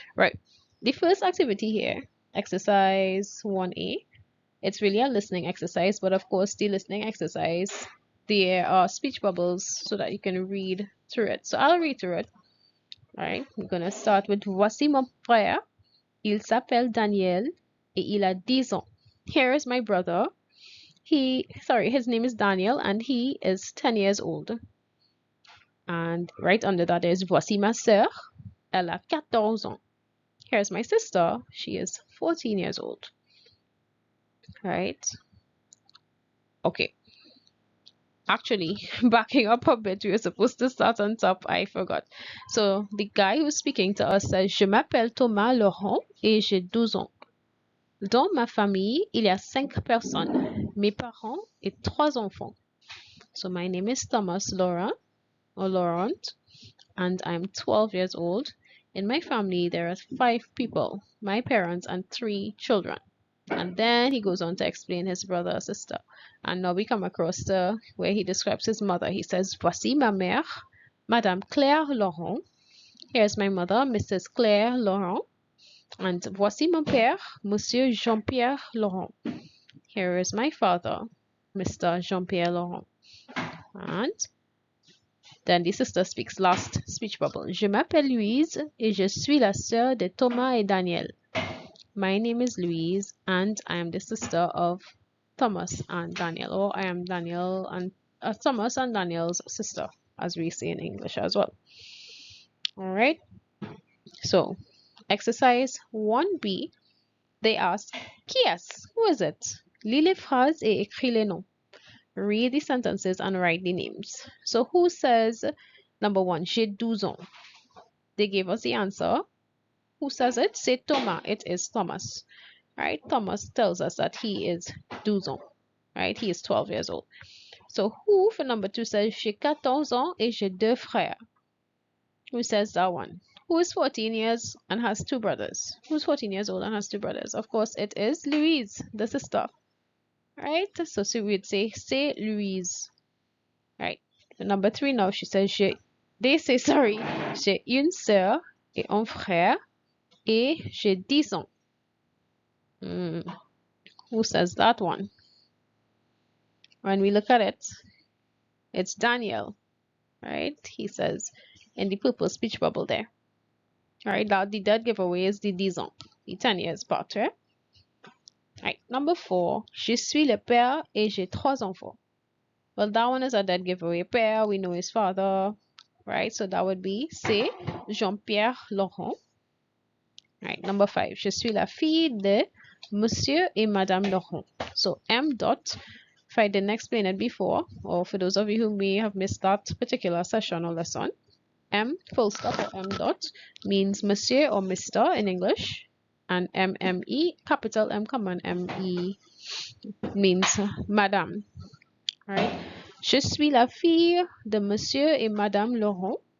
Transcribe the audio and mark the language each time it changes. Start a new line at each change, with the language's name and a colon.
English: Right, the first activity here, exercise 1A, it's really a listening exercise, but of course the listening exercise, there are speech bubbles so that you can read through it. So I'll read through it. All right, I'm gonna start with
French: voici mon frère, il s'appelle Daniel et il a 10 ans.
English: Here is my brother. His name is Daniel and he is 10 years old. And right under that is
French: voici ma sœur, elle a 14 ans.
English: Here's my sister, she is 14 years old. Right? Okay. Actually, backing up a bit, we were supposed to start on top. I forgot. So the guy who's speaking to us says,
French: je m'appelle Thomas Laurent et j'ai 12 ans. Dans ma famille, il y a 5 personnes, mes parents et 3 enfants.
English: So my name is Thomas Laurent, or Laurent, and I'm 12 years old. In my family, there are 5 people, my parents and 3 children. And then he goes on to explain his brother or sister. And now we come across to where he describes his mother. He says,
French: voici ma mère, Madame Claire Laurent.
English: Here's my mother, Mrs. Claire Laurent.
French: And voici mon père, Monsieur Jean-Pierre Laurent.
English: Here is my father, Mr. Jean-Pierre Laurent. And then the sister speaks, last speech bubble.
French: Je m'appelle Louise et je suis la sœur de Thomas et Daniel.
English: My name is Louise and I am the sister of Thomas and Daniel, or I am Daniel and Thomas and Daniel's sister, as we say in English as well. All right. So, exercise 1B, they ask,
French: qui est-ce?
English: Who is it?
French: Lis les phrases et écris les noms.
English: Read the sentences and write the names. So, who says, number 1,
French: j'ai 12 ans?
English: They gave us the answer. Who says it?
French: C'est Thomas.
English: It is Thomas. Right? Thomas tells us that he is 12 ans. Right? He is 12 years old. So who for number 2 says
French: j'ai 14 ans et j'ai 2 frères?
English: Who says that one? Who is 14 years and has 2 brothers? Who's 14 years old and has 2 brothers? Of course, it is Louise, the sister. Right? So we would say
French: c'est Louise.
English: Right. Number 3 now, she says they say sorry.
French: J'ai une sœur et un frère et j'ai 10 ans.
English: Who says that one? When we look at it, it's Daniel. Right? He says in the purple speech bubble there. Alright, that the dead giveaway is the 10 ans, the 10 years part, right? Right, number 4,
French: je suis le père et j'ai 3 enfants.
English: Well, that one is a dead giveaway. Père, we know his father, right? So that would be
French: c'est Jean-Pierre Laurent.
English: Right, number 5,
French: je suis la fille de Monsieur et Madame Laurent.
English: So M dot, if I didn't explain it before, or for those of you who may have missed that particular session or lesson, M full stop or M dot means Monsieur or Mr. in English, and MME, capital M common ME means Madame. Right?
French: Je suis la fille de Monsieur et Madame Laurent.